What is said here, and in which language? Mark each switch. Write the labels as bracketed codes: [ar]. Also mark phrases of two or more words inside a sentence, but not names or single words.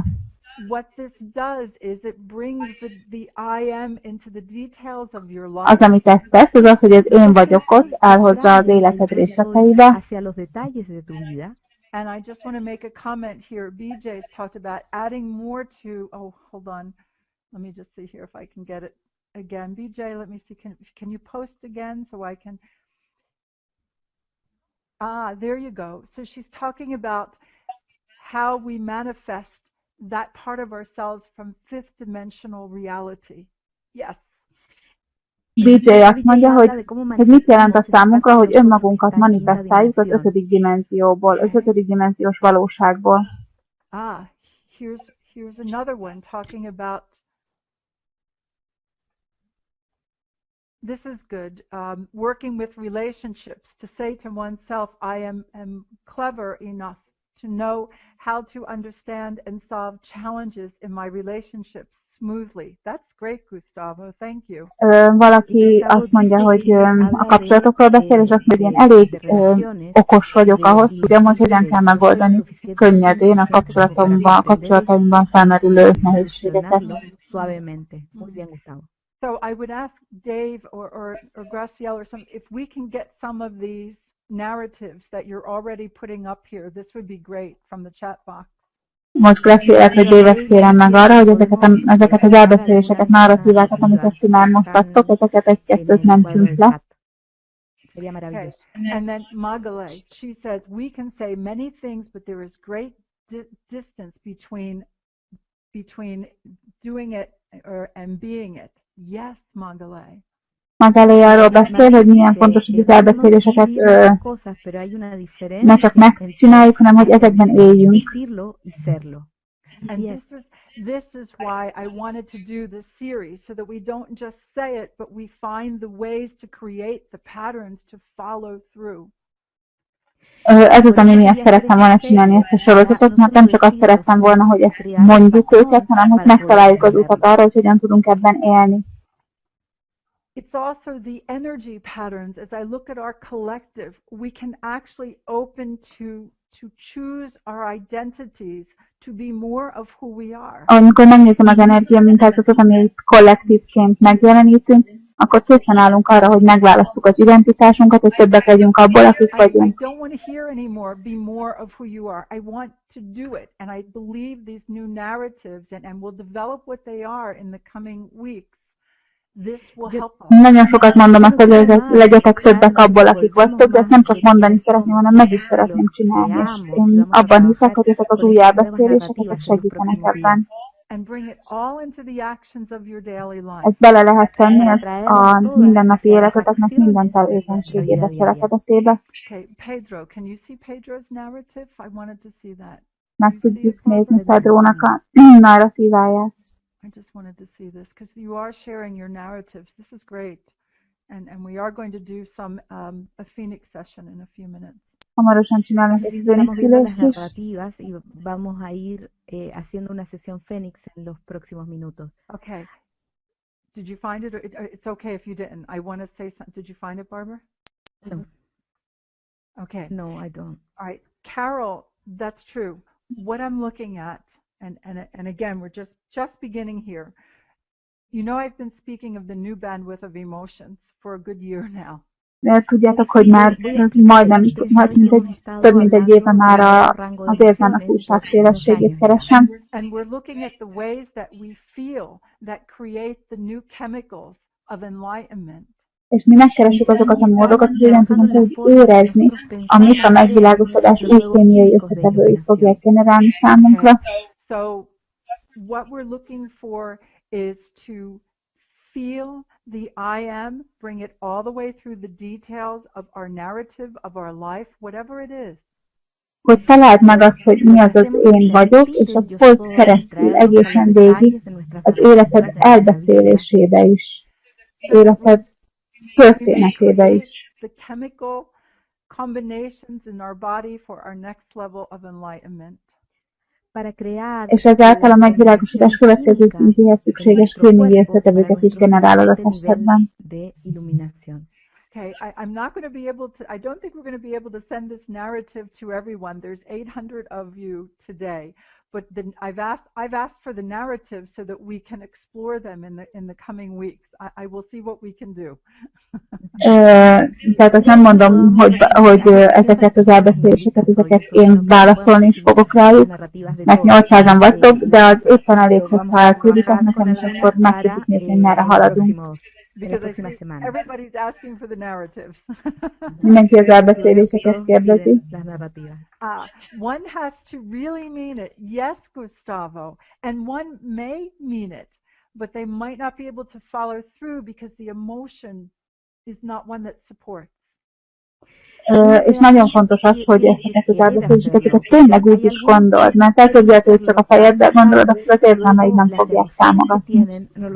[en] What this does is it brings the I am into the details of your life. [hu] Az, amit ezt tesz, az az, hogy az én vagyok ott, elhozza az életed részleteibe. [en] And I just want to make a comment here. BJ's talked about adding more to, oh, hold on. Let me just see here if I can get it again. BJ, let me see, can you post again so I can, there you go. So she's talking about how we manifest that part of ourselves from fifth dimensional reality. Yes. [hu] BJ azt mondja, hogy mit jelent a számunkra, hogy önmagunkat manifestáljuk az 5. dimenzióból, az 5. dimenziós valóságból. [en] Here's another one talking about, this is good, working with relationships, to say to oneself, I am clever enough to know how to understand and solve challenges in my relationships smoothly. That's great, Gustavo. Thank you. [hu] Valaki azt mondja, hogy a kapcsolatokról beszél, és azt mondja, hogy én elég okos vagyok ahhoz, tudjam, hogy hogyan kell megoldani könnyedén a kapcsolataimban felmerülő nehézségeket. [es] Suavemente. Muy bien, Gustavo. [en] So I would ask Dave or Gracielle or some if we can get some of these narratives that you're already putting up here. This would be great from the chat box. [hu] Most Graciela, hogy David kérem meg arra, hogy ezeket az elbeszéléseket, narratívákat, amiket ti már most adtok, ezeket egy-kettőt mentsünk le. [en] Okay. And then Magale, she says, we can say many things, but there is great distance between doing it and being it. Yes, Magale. [hu] Magale arról beszél, hogy milyen fontos, hogy az elbeszéléseket ne csak megcsináljuk, hanem hogy ezekben éljünk. [en] And this is why I wanted to do this series, so that we don't just say it, but we find the ways to create the patterns to follow through. [hu] Ez az, ami miatt szerettem volna csinálni ezt a sorozatot, mert nem csak azt szerettem volna, hogy ezt mondjuk őket, hanem hogy megtaláljuk az utat arra, hogy hogyan tudunk ebben élni. [en] It's also the energy patterns. As I look at our collective, we can actually open to choose our identities, to be more of who we are. [hu] Amikor megnézem az energia mintázatot, amit kollektívként megjelenítünk, akkor készen állunk arra, hogy megválasszuk az identitásunkat, hogy többek legyünk abból, akik vagyunk. [en] I don't want to hear anymore, be more of who you are. I want to do it. And I believe these new narratives, and we'll develop what they are in the coming weeks. This will help us. [hu] Nagyon sokat mondom azt, hogy legyetek többek abból, akik vagytok, de ezt nem csak mondani szeretném, hanem meg is szeretném csinálni. És én abban hiszek, hogy ezek az új elbeszélések, ezek segítenek ebben. [en] And bring it all into the actions of your daily life. [hu] Ezt bele lehet tenni a mindennapi életeteknek minden tevékenységébe, cselekedetébe. [en] Okay, Pedro, can you see Pedro's narrative? I wanted to see that. [hu] Meg tudjuk nézni Pedrónak a narratíváját. [en] I just wanted to see this because you are sharing your narratives. This is great. And we are going to do some a Phoenix session in a few minutes. [hu] Hamarosan csinálnak egy Phoenix ülést is. [es] Vamos a ir haciendo una sesión Phoenix en los próximos minutos. [en] Okay. Did you find it? Or it's okay if you didn't. I want to say something. Did you find it, Barbara? No. Okay. No, I don't. All right. Carol, that's true. What I'm looking at, and again, we're just beginning here. You know, I've been speaking of the new bandwidth of emotions for a good year now. [hu] Tudjátok, hogy már majdnem több mint egy éve már az érzelmek újságszélességét keresem. [en] And we're looking at the ways that we feel that create the new chemicals of enlightenment. [hu] És mi megkeressük azokat a módokat, hogy hogyan tudunk úgy érezni, amit a megvilágosodás új kémiai összetevői fogják generálni számunkra. [en] So what we're looking for is to feel the I am, bring it all the way through the details of our narrative, of our life, whatever it is. [hu] Hogy találd meg azt, hogy mi az az én vagyok, és azt hozd keresztül egészen végig az életed elbeszélésébe is, életed történetébe is. [en] The chemical combinations in our body for our next level of enlightenment. [hu] És ezáltal a megvilágosodás következő szintéhez szükséges kémiai összetevőket is generálod a testedben. [en] Okay, I'm not going to be able to, I don't think we're going to be able to send this narrative to everyone. There's 800 of you today, but then I've asked for the narrative so that we can explore them in the coming weeks. I will see what we can do. [hu] Tehát azt nem mondom, hogy ezeket az elbeszéléseket, ezeket én válaszolni is fogok rájuk, mert 800-an vagytok, de az éppen elég, hogyha elkülditek nekem, és akkor meg tudjuk nézni, hogy merre haladunk. [en] Because everybody's asking for the narratives. [hu] Mindenki az elbeszéléseket kérdezi. [en] One has to really mean it. Yes, Gustavo. And one may mean it, but they might not be able to follow through because the emotion is not one that supports. [hu] És nagyon fontos az, hogy ezeket az elbeszéléseket tényleg úgy is gondold, mert elképzelhető, hogy csak a fejeddel gondolod, akkor az érzelmeid nem fogják támogatni.